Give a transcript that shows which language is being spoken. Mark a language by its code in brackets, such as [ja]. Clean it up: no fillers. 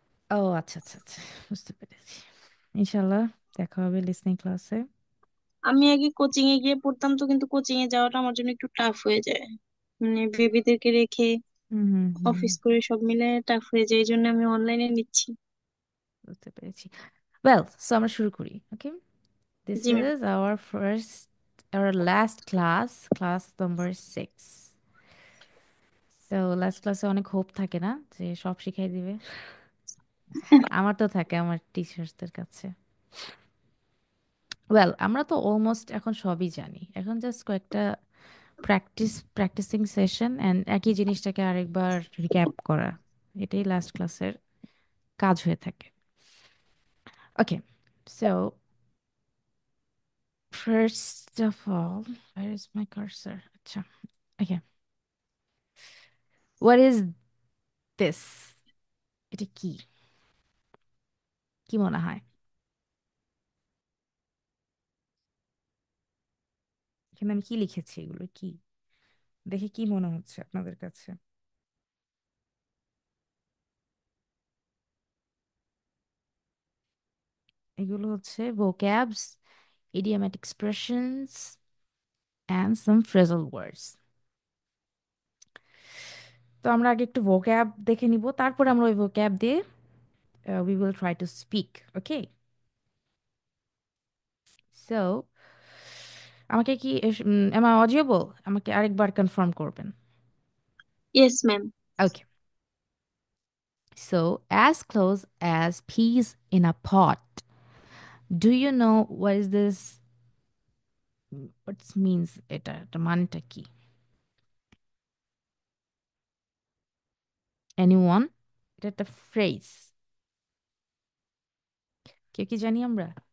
[bn] ও আচ্ছা আচ্ছা আচ্ছা, বুঝতে পেরেছি। ইনশাল্লাহ দেখা হবে লিসনিং ক্লাসে। আমি আগে কোচিং এ গিয়ে পড়তাম তো, কিন্তু কোচিং এ যাওয়াটা আমার জন্য একটু টাফ হয়ে যায়, মানে বেবিদেরকে রেখে হুম হুম হুম, অফিস করে সব মিলে টাফ হয়ে যায়, এই জন্য আমি অনলাইনে নিচ্ছি। বুঝতে পেরেছি। ওয়েল, সো আমরা শুরু করি, ওকে? This G ma'am. [en] Is our first, our last class, class number 6. [bn] তো লাস্ট ক্লাসে অনেক হোপ থাকে না যে সব শিখাই দিবে? আমার তো থাকে আমার টিচার্সদের কাছে। ওয়েল, আমরা তো অলমোস্ট এখন সবই জানি, এখন জাস্ট কয়েকটা প্র্যাকটিসিং সেশন অ্যান্ড একই জিনিসটাকে আরেকবার রিক্যাপ করা, এটাই লাস্ট ক্লাসের কাজ হয়ে থাকে। [en] Okay, so first of all, where is my cursor? [bn] আচ্ছা, [en] Okay, what is this? [bn] এটা কি? কি মনে হয়? এখানে আমি কি লিখেছি, এগুলো কি? দেখে কি মনে হচ্ছে আপনাদের কাছে? এগুলো হচ্ছে [en] vocabs, idiomatic expressions and some phrasal words. [bn] তো আমরা আগে একটু vocab দেখে নিব, তারপরে আমরা ওই vocab দিয়ে [en] we will try to speak, okay? So [bn] আমাকে কি [en] am I audible? [bn] আমাকে আরেকবার কনফার্ম করবেন। [en] Yes ma'am. Okay, so as close as peas in a pot. Do you know what is this? What means [bn] এটা মানেটা কি? [en] Anyone? [bn] এটা একটা ফ্রেজ, কেউ কি জানি আমরা?